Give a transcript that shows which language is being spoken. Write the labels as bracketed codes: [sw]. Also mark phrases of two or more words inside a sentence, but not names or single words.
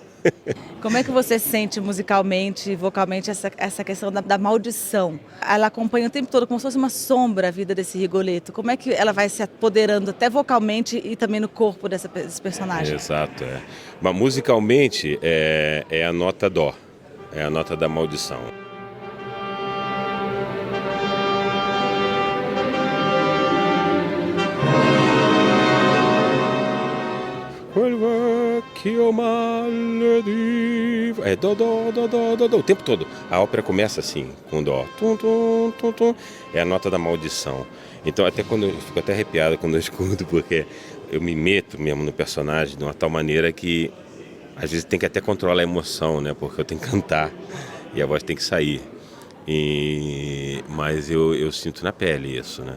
[pt] Como é que você sente musicalmente, vocalmente, essa questão da maldição? Ela acompanha o tempo todo como se fosse uma sombra a vida desse Rigoletto. Como é que ela vai se apoderando até vocalmente e também no corpo desse personagem? Exato, Mas musicalmente é a nota dó, é a nota da maldição. É dó, dó, dó, dó, dó, dó, o tempo todo. A ópera começa assim, com dó. Tum, tum, tum, tum. É a nota da maldição. Então até quando eu fico até arrepiado quando eu escuto, porque eu me meto mesmo no personagem de uma tal maneira que às vezes tem que até controlar a emoção, né? Porque eu tenho que cantar e a voz tem que sair. Mas eu sinto na pele isso, né?